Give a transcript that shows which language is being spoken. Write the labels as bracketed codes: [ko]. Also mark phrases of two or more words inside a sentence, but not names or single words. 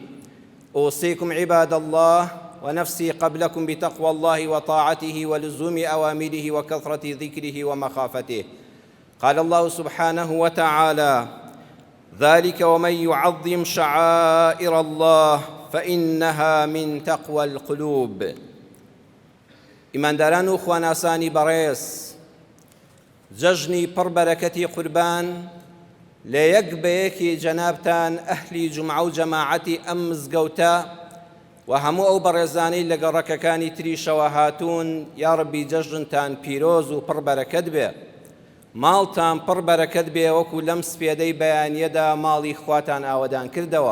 [ar] أوصيكم عباد الله ونفسي قبلكم بتقوى الله وطاعته ولزوم أوامره وكثرة ذكره ومخافته. قال الله سبحانه وتعالى: ذلك ومن يعظم شعائر الله فإنها من تقوى القلوب. [ckb] ئیمانداران و خواناسانی بەڕێز، جەژنی پڕبەرەکەتی قوربان لە یەک بەیەکی جەنابتان ئەهلی جومعە و جەماعەتی ئەم مزگەوتە و هەموو ئەو بەڕێزانەی لە گەڕەکەکانی تریشەوە هاتوون، یا ڕەبی جەژنتان پیرۆز و پڕبەرەکەت بێ، ماڵتان پڕبەرەکەت بێ وەکو لەم سپێدەی بەیانیەدا ماڵی خواتان ئاوەدان کردەوە.